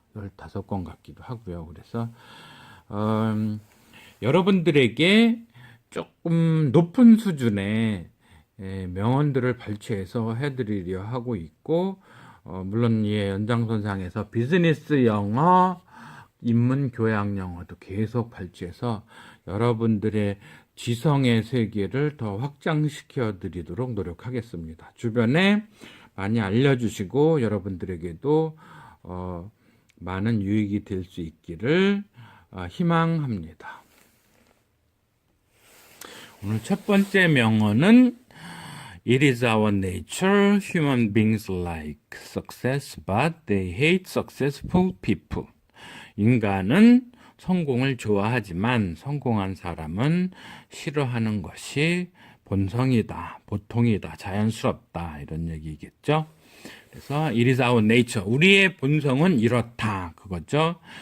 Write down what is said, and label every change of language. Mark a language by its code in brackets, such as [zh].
[ko] 15권 같기도 하고요. 그래서 여러분들에게 조금 높은 수준의 명언들을 발췌해서 해드리려 하고 있고, 물론 이 연장선상에서 비즈니스 영어, 인문 교양 영어도 계속 발췌해서 여러분들의 지성의 세계를 더 확장시켜 드리도록 노력하겠습니다. 주변에 많이 알려주시고 여러분들에게도 많은 유익이 될 수 있기를 희망합니다. 오늘 첫 번째 명언은 [en] It is our nature, human beings like success, but they hate successful people. [ko] 인간은 성공을 좋아하지만 성공한 사람은 싫어하는 것이 본성이다, 보통이다, 자연스럽다 이런 얘기겠죠. 그래서 [en] It is our nature, [ko] 우리의 본성은 이렇다 그거죠.